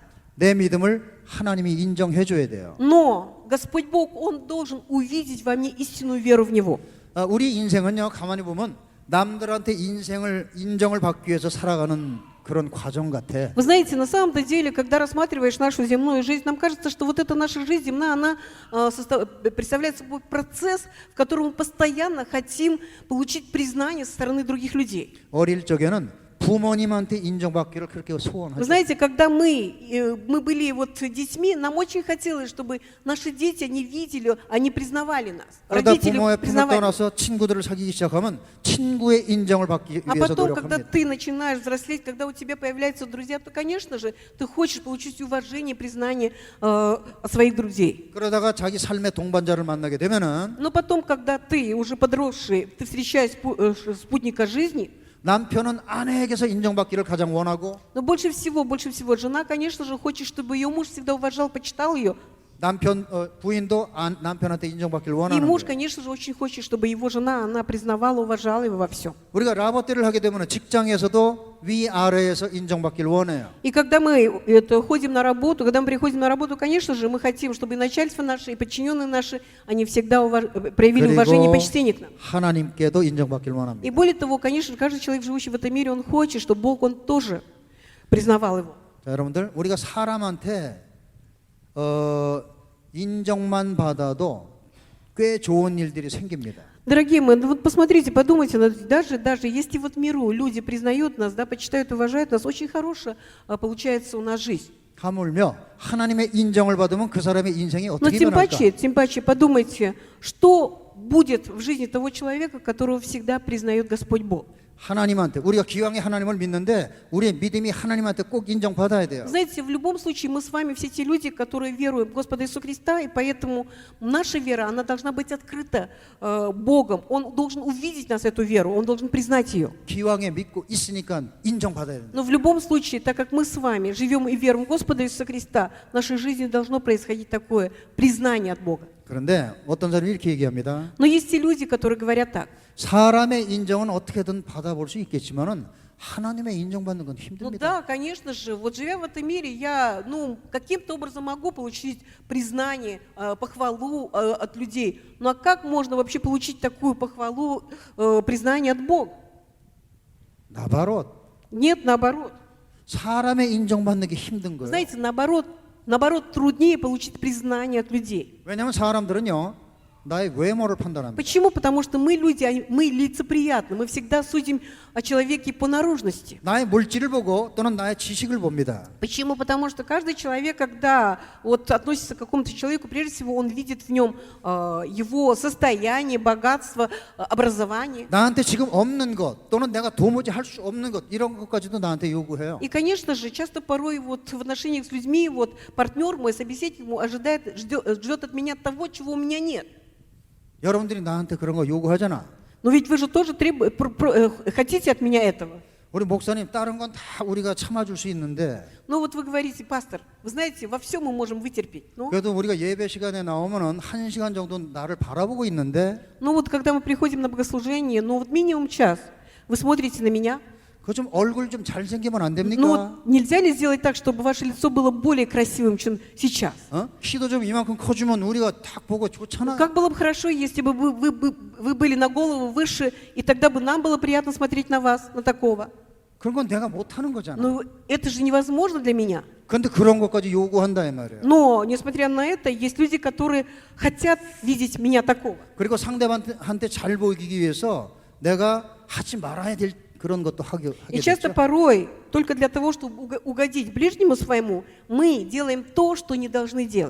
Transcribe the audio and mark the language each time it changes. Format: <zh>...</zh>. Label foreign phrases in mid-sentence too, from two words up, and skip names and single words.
<ko>내 믿음을 하나님이 인정해 줘야 돼요.</ko> <ru>Но Господь Бог, Он должен увидеть во мне истинную веру в Него.</ru> <ko>우리 인생은요, 가만히 보면 남들한테 인정을 받기 위해서 살아가는 그런 과정 같아.</ko> <ru>Вы знаете, на самом-то деле, когда рассматриваешь нашу земную жизнь, нам кажется, что вот эта наша жизнь земная, она представляет собой процесс, в котором мы постоянно хотим получить признание со стороны других людей.</ru> <ko>어릴 적에는 부모님한테 인정받기를 그렇게</ko> <ru>Вы</ru> <ko>소원하죠.</ko> <ru>знаете, когда мы были вот детьми, нам очень хотелось, чтобы наши дети, они видели, они признавали нас.</ru> <ko>그러다</ko> <ru>Родители</ru> <ko>부모의 품을</ko> <ru>признавали.</ru> <ko>떠나서 친구들을 사귀기 시작하면 친구의 인정을 받기</ko> <ru>А</ru> <ko>위해서</ko> <ru>потом, когда</ru> <ko>노력합니다.</ko> <ru>ты начинаешь взрослеть, когда у тебя появляются друзья, то, конечно же, ты хочешь получить уважение, признание от своих друзей.</ru> <ko>그러다가 자기 삶의 동반자를 만나게 되면은</ko> <ru>Но потом, когда ты уже подросший, ты встречаешь спутника жизни,</ru> <ko>남편은 아내에게서 인정받기를 가장 원하고</ko> <ru>но больше всего, жена, конечно же, хочет, чтобы ее муж всегда уважал, почитал ее.</ru> <ko>부인도 남편한테 인정받기를</ko> <ru>И</ru> <ko>원하는</ko> <ru>муж,</ru> <ko>거예요.</ko> <ru>конечно же, очень хочет, чтобы его жена, она признавала, уважала его во всем.</ru> <ko>우리가 라보 때를 하게 되면 직장에서도 위아래에서 인정받길 원해요.</ko> <ru>И когда мы ходим на работу, когда мы приходим на работу, конечно же, мы хотим, чтобы и начальство наше, и подчиненные наши, они всегда проявили уважение и</ru> <ko>그리고</ko> <ru>почтение к нам.</ru> <ko>하나님께도 인정받길</ko> <ru>И</ru> <ko>원합니다.</ko> <ru>более того, конечно, каждый человек, живущий в этом мире, он хочет, чтобы Бог, он тоже признавал его.</ru> <ko>자, 여러분들 우리가 사람한테 인정만 받아도 꽤 좋은 일들이 생깁니다.</ko> <ru>Дорогие мои, ну вот посмотрите, подумайте, даже если вот в миру люди признают нас, да, почитают, уважают нас, очень хорошая получается у нас жизнь.</ru> <ko>하물며 하나님의 인정을 받으면 그 사람의 인생이</ko> <ru>Но</ru> <ko>어떻게 변할까?</ko> <ru>тем паче подумайте, что будет в жизни того человека, которого всегда признает Господь Бог.</ru> <ko>하나님한테 우리가 기왕에 하나님을 믿는데 우리의 믿음이 하나님한테 꼭 인정받아야 돼요.</ko> <ru>Знаете, в любом случае мы с вами все те люди, которые веруют в Господа Иисуса Христа, и поэтому наша вера, она должна быть открыта Богом. Он должен увидеть нас, эту веру, Он должен признать ее.</ru> <ko>기왕에 믿고 있으니까 인정받아야 된다.</ko> <ru>Но в любом случае, так как мы с вами живем и веруем в Господа Иисуса Христа, в нашей жизни должно происходить такое признание от Бога.</ru> <ko>그런데 어떤 사람이 이렇게 얘기합니다.</ko> <ru>Но есть и люди, которые говорят так.</ru> <ko>사람의 인정은 어떻게든 받아볼 수 있겠지만은 하나님의 인정받는 건</ko> <ru>Ну</ru> <ko>힘듭니다.</ko> <ru>да, конечно же, вот живя в этом мире, я, каким-то образом могу получить признание, похвалу от людей. Ну а как можно вообще получить такую похвалу, признание от Бога?</ru> <ko>나바롯</ko> <ru>Нет, наоборот.</ru> <ko>사람의 인정받는 게 힘든 거예요.</ko> <ru>Знаете, наоборот, труднее получить признание от людей.</ru> <ko>왜냐하면 사람들은요 나의 외모를 판단합니다.</ko> <ru>Почему? Потому что мы люди, мы лицеприятны, мы всегда судим о человеке по наружности.</ru> <ko>나의 물질을 보고 또는 나의 지식을 봅니다.</ko> <ru>Почему? Потому что каждый человек, когда вот относится к какому-то человеку, прежде всего он видит в нем его состояние, богатство, образование.</ru> <ko>나한테 지금 없는 것 또는 내가 도무지 할 수 없는 것 이런 것까지도 나한테 요구해요.</ko> <ru>И, конечно же, часто порой вот в отношениях с людьми, вот партнер мой, собеседник мой ждет от меня того, чего у меня нет.</ru> <ko>여러분들이 나한테 그런 거 요구하잖아.</ko> <ru>Но ведь вы же тоже хотите от меня этого.</ru> <ko>우리 목사님 다른 건 다 우리가 참아줄 수 있는데</ko> <ru>Ну вот вы говорите, пастор, вы знаете, во всем мы можем вытерпеть.</ru> <ko>그래도 우리가 예배 시간에 나오면은 1시간 정도 나를 바라보고 있는데</ko> <ru>Ну вот когда мы приходим на богослужение, ну вот минимум час, вы смотрите на меня.</ru> <ko>그 좀 얼굴 좀 잘생기면 안 됩니까?</ko> <ru>Ну вот нельзя ли сделать так, чтобы ваше лицо было более красивым, чем сейчас?</ru> <ko>키도 좀 이만큼 커주면 우리가 딱 보고 좋잖아.</ko> <ru>Как было бы хорошо, если бы вы были на голову выше, и тогда бы нам было приятно смотреть на вас, на такого.</ru> <ko>그런 건 내가 못하는 거잖아.</ko> <ru>Но это же невозможно для меня.</ru> <ko>그런데 그런 것까지 요구한다 이 말이에요.</ko> <ru>Но, несмотря на это, есть люди, которые хотят видеть меня такого.</ru> <ko>그리고 상대방한테 잘 보이기 위해서 내가 하지 말아야 될 그런 것도 하게</ko> <ru>И часто</ru> <ko>되죠.</ko> <ru>порой, только для того, чтобы угодить ближнему своему, мы делаем то, что не должны делать.</ru>